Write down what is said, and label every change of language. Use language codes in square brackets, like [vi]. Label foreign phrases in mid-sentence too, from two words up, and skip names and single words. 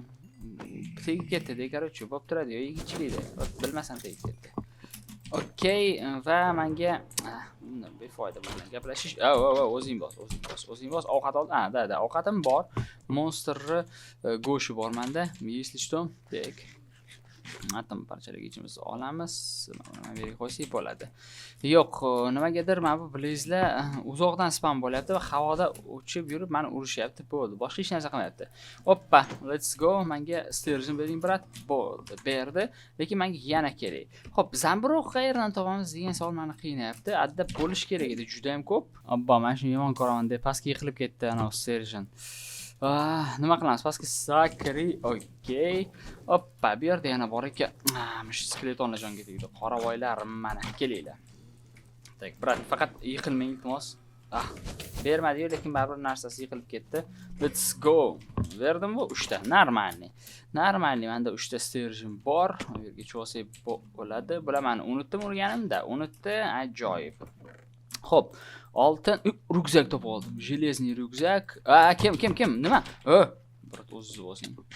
[uz] Tegib ketdi, короче, bo'lib turadi, yigitchilikda. Bilmasam tegib ketdi. Okay, va menga befoyda bilan gaplashish. O'zing bos. Ovqat ol. Ovqatim bor. Monsterni go'shi bor menda. [ru] Если что, tak. [uz] Atom parchalagichimizni olamiz. Mana bu yerga qo'ysak bo'ladi. Yo'q, nimagadir mana bu Blaze'lar uzoqdan spam bo'lyapti va havoda uchib yurib meni urishyapti. Bo'ldi. Boshqa hech narsa qilmayapti. Hoppa, [en] let's go. [uz] Menga Sturgeon bering, brat. Bo'ldi, berdi. Lekin menga yana kerak. Xo'p, zamburug' qayerdan topamiz degan savol meni qiynayapti. Adda bo'lish kerak edi, juda ham ko'p. Abba, men shuni yomon ko'raman deb pastga yiqilib ketdi ana Sturgeon. Nima qilamiz? Pastga sakri. Okay. Hoppa, bu yerda yana bor ekan. Mush skeletonlar jonga tegdi. Qoravoylar mana kelinglar. Tak, brat, faqat yiqilmang iltimos. Bermadi-yu, lekin baribir narsasi yiqilib ketdi. [en] Let's go. [uz] Berdim-ku 3 ta. Normalniy. Menda 3 ta sturgeon bor. Bu yerga cho'sib bo'ladi. Bular meni unutdim urganimda. Unutdi, ajoyib. Xo'p, oltin ryukzak topib oldim. Железный ryukzak. Kim? Nima? Brat o'zingiz bo'lsin.